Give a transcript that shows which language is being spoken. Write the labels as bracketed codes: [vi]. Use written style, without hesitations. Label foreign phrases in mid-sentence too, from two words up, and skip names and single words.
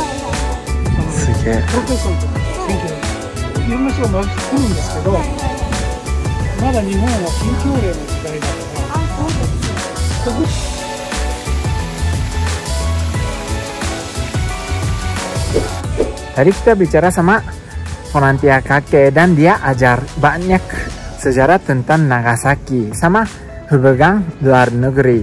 [ja] すげえ。東京さんとか選挙いろんな人が来るんですけど、まだ日本は禁教令の時代だから。 [id] Tadi kita bicara sama volunteer kakek dan dia ajar banyak sejarah tentang Nagasaki sama hubungan luar negeri.